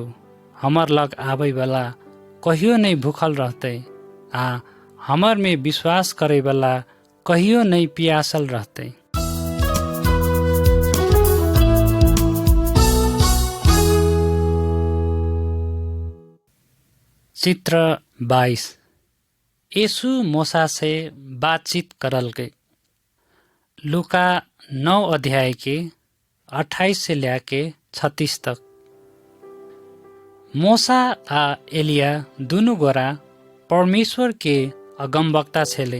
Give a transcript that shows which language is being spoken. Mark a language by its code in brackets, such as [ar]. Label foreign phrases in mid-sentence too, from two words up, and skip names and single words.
[anp] हमर लग आबै वाला कहियो नहीं भूखल रहतै आ हमर में विश्वास करे वाला कहियो नहीं पियासल रहतै। चित्र 22। यीशु मूसा से बातचीत करलकै। लूका 9 अध्याय के 28 से लेके 36 तक। मूसा आ एलिया दुनु गोरा परमेश्वर के अगमवक्ता छेले।